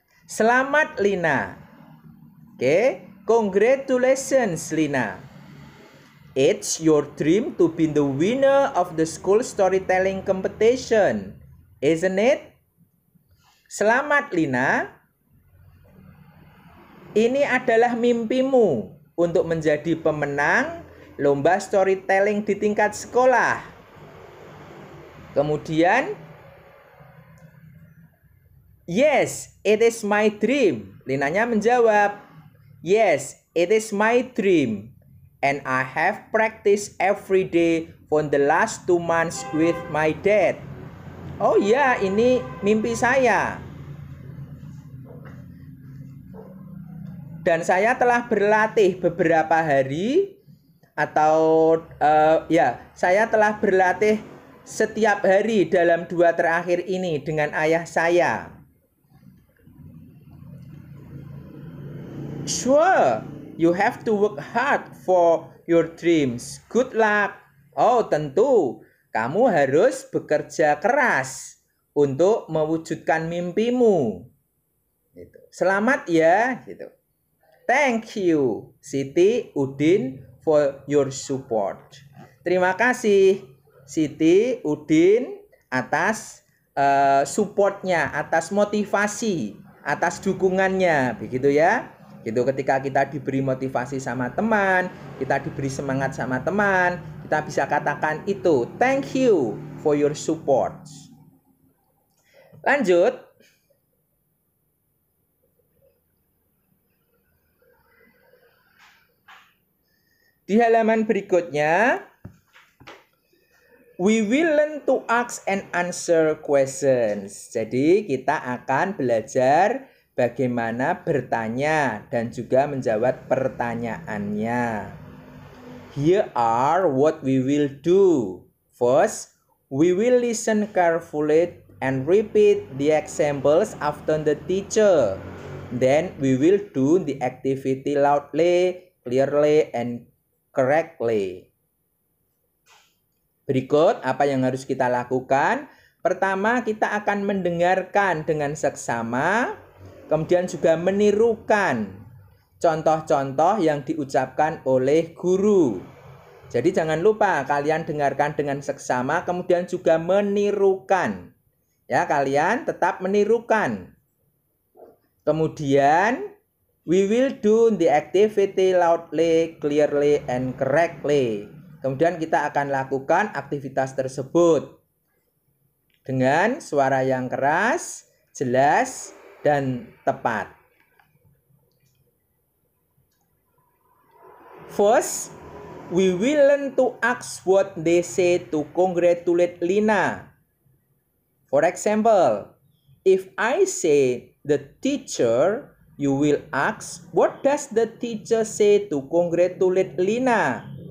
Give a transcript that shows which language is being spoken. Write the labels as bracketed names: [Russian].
[Indonesian] Selamat, Lina. Oke, [English] congratulations, [Indonesian] Lina. [English] It's your dream to be the winner of the school storytelling competition, isn't it? [Indonesian] Selamat, Lina. Ini adalah mimpimu untuk menjadi pemenang lomba storytelling di tingkat sekolah. Kemudian, [English] yes, it is my dream. [Indonesian] Linanya menjawab, [English] yes, it is my dream. And I have practiced every day for the last 2 months with my dad. [Indonesian] Oh ya, ini mimpi saya. Dan saya telah berlatih beberapa hari atau saya telah berlatih setiap hari dalam 2 terakhir ini dengan ayah saya. [English] Sure, you have to work hard for your dreams. Good luck. [Indonesian] Oh, tentu. Kamu harus bekerja keras untuk mewujudkan mimpimu. Gitu. Selamat ya, gitu. [English] Thank you, Siti Udin, for your support. [Indonesian] Terima kasih, Siti Udin, atas supportnya, atas motivasi, atas dukungannya, begitu ya. Gitu, ketika kita diberi motivasi sama teman, kita diberi semangat sama teman, kita bisa katakan itu, [English] thank you for your support. [Indonesian] Lanjut. Di halaman berikutnya, [English] we will learn to ask and answer questions. [Indonesian] Jadi kita akan belajar bagaimana bertanya dan juga menjawab pertanyaannya. [English] Here are what we will do. First, we will listen carefully and repeat the examples after the teacher. Then we will do the activity loudly, clearly, and correctly. [Indonesian] Berikut apa yang harus kita lakukan. Pertama, kita akan mendengarkan dengan seksama, kemudian juga menirukan contoh-contoh yang diucapkan oleh guru. Jadi jangan lupa kalian dengarkan dengan seksama, kemudian juga menirukan. Ya, kalian tetap menirukan. Kemudian [English] we will do the activity loudly, clearly, and correctly. [Indonesian] Kemudian kita akan lakukan aktivitas tersebut dengan suara yang keras, jelas, dan tepat. [English] First, we will learn to ask what they say to congratulate Lina. For example, if I say the teacher, you will ask, what does the teacher say to congratulate Lina?